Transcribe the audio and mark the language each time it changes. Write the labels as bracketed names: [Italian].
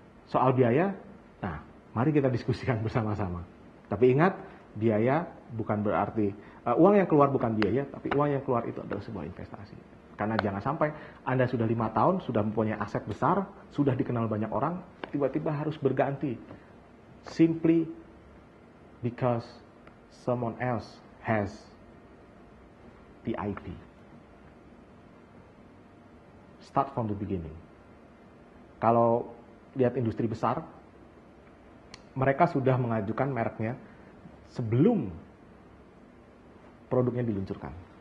[Indonesian] Soal biaya, nah mari kita diskusikan bersama-sama. Tapi ingat, biaya bukan berarti, uang yang keluar bukan biaya, tapi uang yang keluar itu adalah sebuah investasi. Karena jangan sampai Anda sudah 5 tahun, sudah mempunyai aset besar, sudah dikenal banyak orang, tiba-tiba harus berganti. [English] Simply because someone else has the IP. Start from the beginning. [Indonesian] Kalau lihat industri besar, mereka sudah mengajukan mereknya sebelum produknya diluncurkan.